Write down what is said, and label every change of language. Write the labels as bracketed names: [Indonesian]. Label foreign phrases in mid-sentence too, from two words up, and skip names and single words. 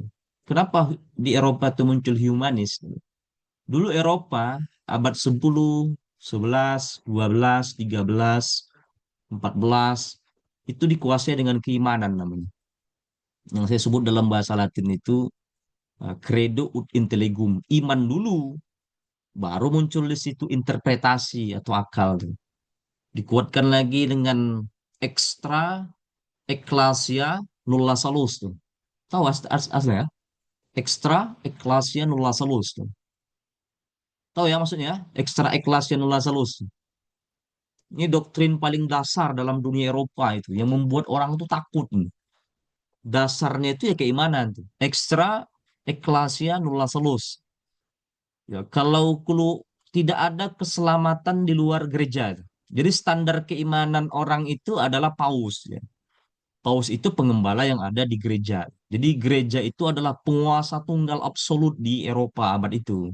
[Indonesian] Kenapa di Eropa itu muncul humanis? Dulu Eropa abad 10, 11, 12, 13, 14 itu dikuasai dengan keimanan namanya. Yang saya sebut dalam bahasa Latin itu [Latin] credo ut intellegum, [Indonesian] iman dulu, baru muncul di situ interpretasi atau akal tuh. Dikuatkan lagi dengan [Latin] extra ecclesia nulla salus [Indonesian] tuh. Tahu aslinya? [Latin] Extra ecclesia nulla salus [Indonesian] tuh. Tahu ya maksudnya? [Latin] Extra ecclesia nulla salus. [Indonesian] Ini doktrin paling dasar dalam dunia Eropa itu yang membuat orang itu takut. Dasarnya itu ya keimanan tuh. [Latin] Extra ecclesia nulla salus. [Indonesian] Ya, kalau tidak ada keselamatan di luar gereja. Jadi standar keimanan orang itu adalah paus. Ya. Paus itu pengembala yang ada di gereja. Jadi gereja itu adalah penguasa tunggal absolut di Eropa abad itu.